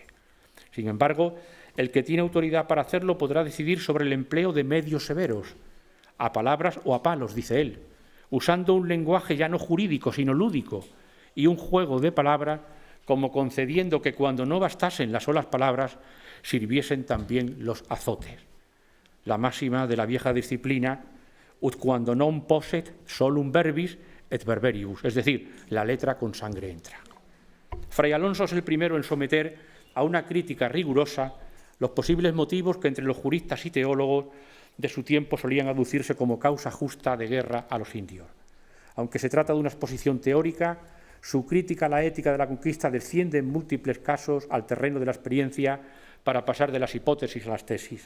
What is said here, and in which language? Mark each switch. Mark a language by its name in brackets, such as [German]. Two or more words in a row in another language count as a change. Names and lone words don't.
[Spanish] Sin embargo, el que tiene autoridad para hacerlo podrá decidir sobre el empleo de medios severos, a palabras o a palos, dice él, usando un lenguaje ya no jurídico, sino lúdico, y un juego de palabras, como concediendo que cuando no bastasen las solas palabras, sirviesen también los azotes. La máxima de la vieja disciplina, [Latin] ut quando non posset solum verbis et verberius, [Spanish] es decir, la letra con sangre entra. Fray Alonso es el primero en someter a una crítica rigurosa los posibles motivos que entre los juristas y teólogos de su tiempo solían aducirse como causa justa de guerra a los indios. Aunque se trata de una exposición teórica, su crítica a la ética de la conquista desciende en múltiples casos al terreno de la experiencia para pasar de las hipótesis a las tesis.